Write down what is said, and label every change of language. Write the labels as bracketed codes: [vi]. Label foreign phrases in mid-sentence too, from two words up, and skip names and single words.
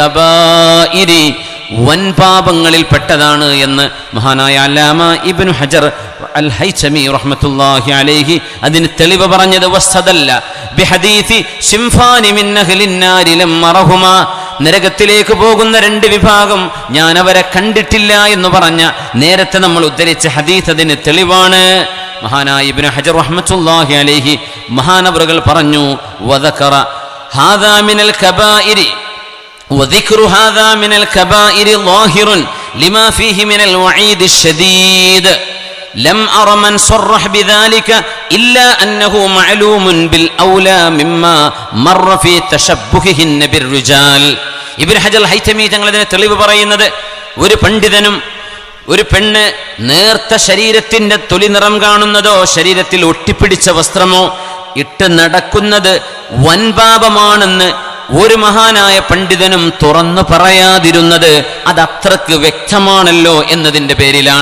[ml] കബായിരി, വൻപാപങ്ങളിൽ പെട്ടതാണ് എന്ന് മഹാനായ അല്ലാമ ഇബ്നു ഹജർ അൽ ഹൈതമി [ar] رحمة الله عليه [ml] അതിന് തെളിവ് പറഞ്ഞത് [ar] واستدل بحديث صنفان من أهل النار لم أرهما, [ml] നരകത്തിലേക്ക് പോകുന്ന രണ്ട് വിഭാഗം ഞാൻ അവരെ കണ്ടിട്ടില്ല എന്ന് പറഞ്ഞ നേരത്തെ നമ്മൾ ഉദ്ധരിച്ച ഹദീസ് അതിന് തെളിവാണ്. മഹാനായ ഇബ്നു ഹജർ [ar] رحمة الله عليه [ml] മഹാനവറുകൾ പറഞ്ഞു, [ar] وذكر هذا من الكبائر وذكر هذا من الكبائر ظاهر لما فيه من الوعيد الشديد لم أر من صرح بذلك إلا أنه معلوم بالأولى مما مر في تشبههن بالرجال. [ml] ഇബ്നു ഹജർ ഹൈതമി തങ്ങളതിനെ തെളിവ് പറയുന്നത്, ഒരു പണ്ഡിതനും ഒരു പെണ്ണ് നേർത്ത ശരീരത്തിന്റെ തൊലി നിറം കാണുന്നതോ ശരീരത്തിൽ ഒട്ടിപ്പിടിച്ച വസ്ത്രമോ ഇട്ട് നടക്കുന്നത് വൻപാപമാണെന്ന് ഒരു മഹാനായ പണ്ഡിതനും തുറന്നു പറയാതിരുന്നത് അതത്രക്ക് വ്യക്തമാണല്ലോ എന്നതിൻ്റെ പേരിലാണ്.